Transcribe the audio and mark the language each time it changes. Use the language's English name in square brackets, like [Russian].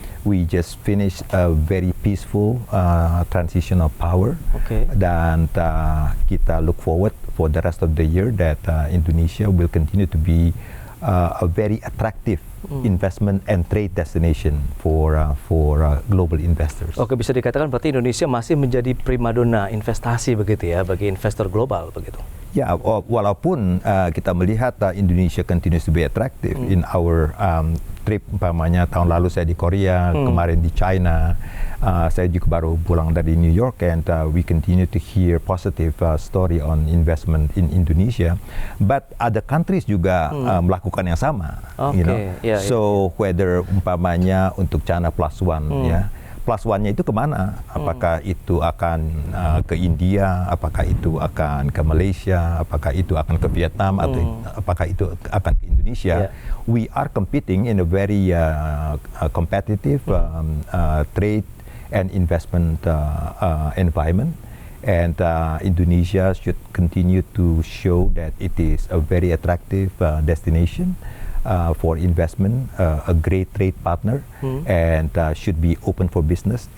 [English] We just finished a very peaceful transition of power, [Indonesian] dan kita [English] look forward for the rest of the year that Indonesia will continue to be a very attractive investment and trade destination for global investors. [Indonesian] Oke, bisa dikatakan berarti Indonesia masih menjadi primadona investasi begitu ya bagi investor global begitu. Ya, walaupun kita melihat Indonesia [English] continues to be attractive in our trip, [Indonesian] umpamanya tahun lalu saya di Korea, kemarin di China, saya juga baru pulang dari New York, [English] and we continue to hear positive story on investment in Indonesia. But other countries [Indonesian] juga melakukan yang sama, [English] you know. So whether [Indonesian] umpamanya untuk [English] China Plus One, ya. [Indonesian] Plus One-nya itu kemana? Apakah itu akan ke India? Apakah itu akan ke Malaysia? Apakah itu akan ke Vietnam? Atau apakah itu akan ke Indonesia? [English] We are competing in a very competitive trade and investment environment. And Indonesia should continue to show that it is a very attractive destination for investment, a great trade partner, and should be open for business.